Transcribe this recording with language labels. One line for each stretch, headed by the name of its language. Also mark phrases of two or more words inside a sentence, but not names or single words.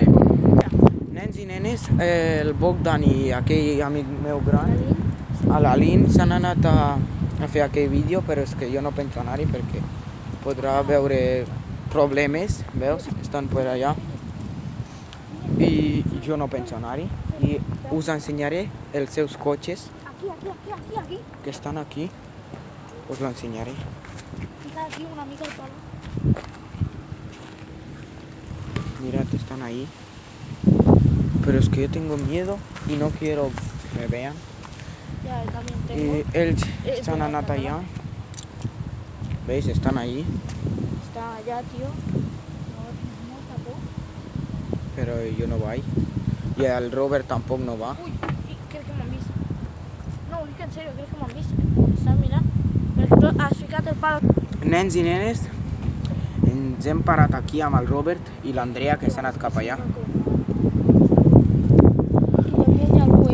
Catalan: Nens i nenes, el Bogdan i aquell amic meu gran, l'Alin, s'han anat a fer aquell vídeo, però és que jo no penso anar-hi perquè podrà veure problemes, veus? Estan per allà. I jo no penso anar-hi. I us ensenyaré els seus cotxes Aquí. que estan aquí. Us l'ensenyaré.
Spanish: Está aquí una amiga del palo. Mirad, están ahí. Pero es que yo tengo miedo y no quiero que me vean. Ya, yo también tengo.
Catalan: Y ells s'han anat allà.
Spanish: ¿Veis? Están ahí. Está allá, tío. No tapó. Pero yo no
Catalan: vaig. Y el Robert tampoc no va. Uy,
Spanish: creo que
Catalan: m'han vist. No, ho dic en sèrio, crec que m'han vist. Estan mirant. Perquè tu has ficat el pal. Nens i nenes, ens hem parat aquí amb el Robert i l'Andrea que s'ha anat cap allà. I hi havia algú,